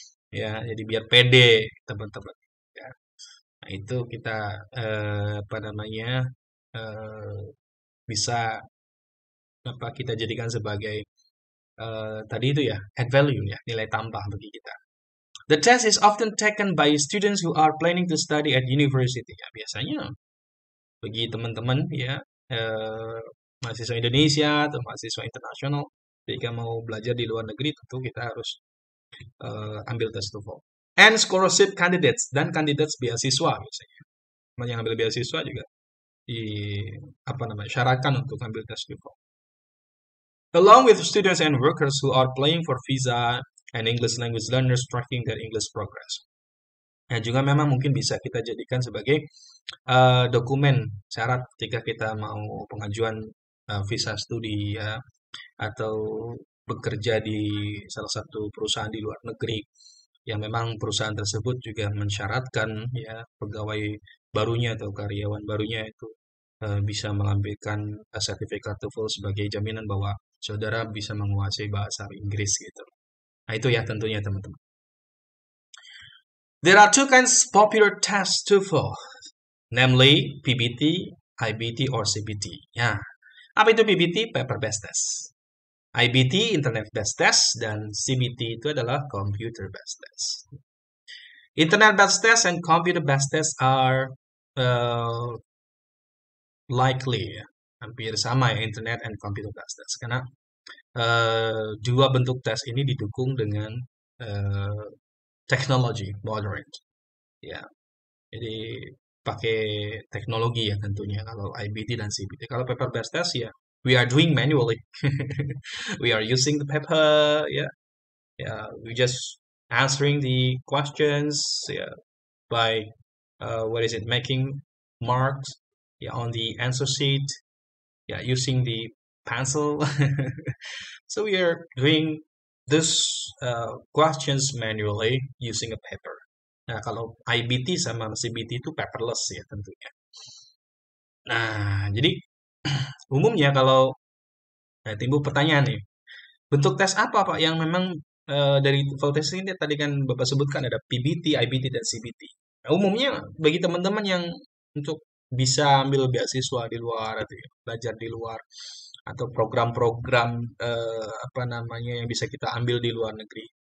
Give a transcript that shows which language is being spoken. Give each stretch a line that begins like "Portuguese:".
Indonesian: Ya, jadi biar pede teman-teman. Ya. Nah, itu kita apa namanya bisa apa kita jadikan sebagai tadi itu ya add value ya nilai tambah bagi kita.
English: The test is often taken by students who are planning to study at university.
Indonesian: Ya, biasanya bagi teman-teman ya mahasiswa Indonesia atau mahasiswa internasional ketika mau belajar di luar negeri tentu kita harus ambil tes TOEFL.
English: And scholarship candidates
Indonesian: dan kandidat beasiswa biasanya. Yang ambil beasiswa juga di apa namanya syaratkan untuk ambil tes TOEFL.
English: Along with students and workers who are applying for visa and English language learners tracking their English progress.
Indonesian: Nah, juga memang mungkin bisa kita jadikan sebagai dokumen syarat ketika kita mau pengajuan visa studi ya atau bekerja di salah satu perusahaan di luar negeri yang memang perusahaan tersebut juga mensyaratkan ya pegawai barunya atau karyawan barunya itu bisa mengambilkan sertifikat TOEFL sebagai jaminan bahwa saudara bisa menguasai bahasa Inggris gitu. Nah, itu ya tentunya teman-teman.
English: There are two kinds popular tests TOEFL, namely PBT, IBT, or CBT.
Indonesian: Ya, apa itu PBT? Paper-based test. IBT, Internet-based test, dan CBT itu adalah Computer-based test.
English: Internet-based test and Computer-based test are likely, ya,
Indonesian: hampir sama ya,
English: Internet and Computer-based test.
Indonesian: Karena dua bentuk tes ini didukung dengan teknologi modern. Ya, jadi pakai teknologi ya tentunya kalau IBT dan CBT.
English: Kalau paper-based test ya we are doing manually. We are using the paper, we just answering the questions, by making marks, on the answer sheet, using the pencil. So we are doing this questions manually using a paper.
Indonesian: Nah, kalau IBT sama CBT itu paperless ya tentunya. Nah, jadi umumnya kalau timbul pertanyaan nih, bentuk tes apa Pak yang memang dari TOEFL test ini tadi kan Bapak sebutkan ada PBT, IBT, dan CBT. Nah, umumnya bagi teman-teman yang untuk bisa ambil beasiswa di luar atau belajar di luar atau program-program apa namanya yang bisa kita ambil di luar negeri.